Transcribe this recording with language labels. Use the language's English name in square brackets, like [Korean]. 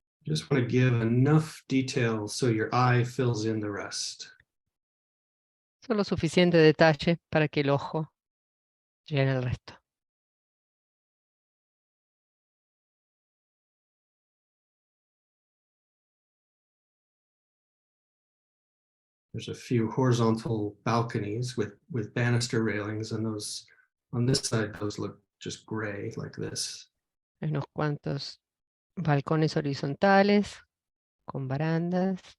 [English] Just want to give enough detail so your eye fills in the rest. [Spanish] Solo suficiente detalle para que el ojo llene el resto. [English] There's a few horizontal balconies with banister railings, and those on this side, those look just gray like this. [Spanish] Hay unos cuantos balcones horizontales con barandas.